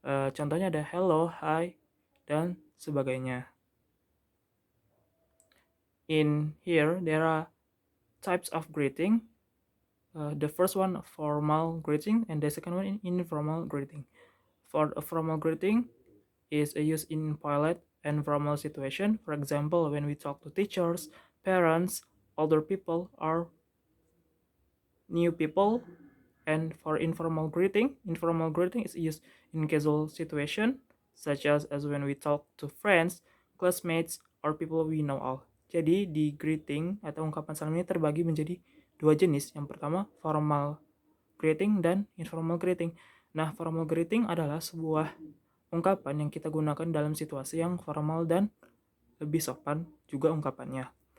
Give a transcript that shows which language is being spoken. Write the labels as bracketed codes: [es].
[id] Contohnya ada hello, hi, dan sebagainya. [en] In here, there are types of greeting. The first one, formal greeting, and the second one, informal greeting. For a formal greeting is used in polite and formal situation. For example, when we talk to teachers, parents, older people, or new people. And for informal greeting is used in casual situation, such as when we talk to friends, classmates, or people we know all. [id] Jadi di greeting atau ungkapan salam ini terbagi menjadi dua jenis. Yang pertama, formal greeting dan informal greeting. Nah, formal greeting adalah sebuah ungkapan yang kita gunakan dalam situasi yang formal dan lebih sopan juga ungkapannya.